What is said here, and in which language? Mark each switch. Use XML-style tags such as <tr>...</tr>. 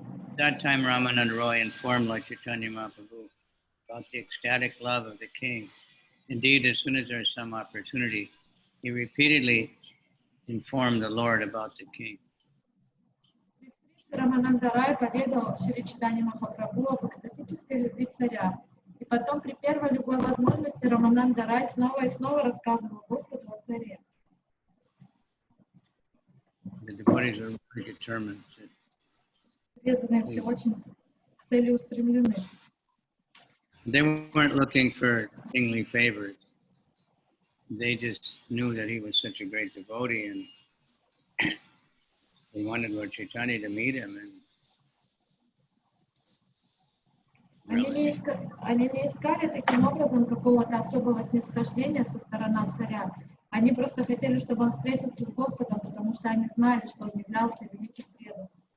<en>At that time, Ramananda Roy informed Lord Chaitanya Mahaprabhu about the ecstatic love of the king. Indeed, as soon as there is some opportunity, he repeatedly informed the Lord about the king.</en> <ru>Рамананда Рай поведал Шри Чайтанье Махапрабху об экстатической любви царя. И потом при первой любой возможности Рамананда Рай снова и снова рассказывал Господу о царе.</ru> <en>The devotees are very determined.</en> <ru>Преданные все очень целеустремлены.</ru> <en>They weren't looking for kingly favors. They just knew that he was such a great devotee, and they wanted Lord Chaitanya to meet him. And</en> <ru>Они не искали таким образом какого-то особого снисхождения со стороны царя. Они просто хотели, чтобы он встретился с Господом, потому что они знали, что он являлся великим преданным.</ru>